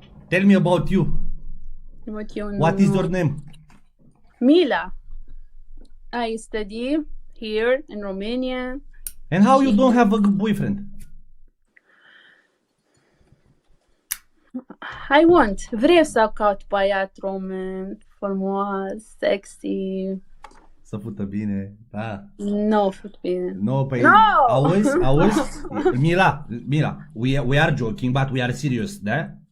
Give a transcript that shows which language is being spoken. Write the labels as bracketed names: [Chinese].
[English] Tell me about you. What is your name? Mila. I study here in Romania. And how you don't have a boyfriend? I want. [Romanian] Vreau să caut băiat român, frumos, sexy. Să fută bine, da. No, foarte bine. No, păi, [English] No! [Romanian] auzi, [English] Mila, we are joking, but we are serious, da?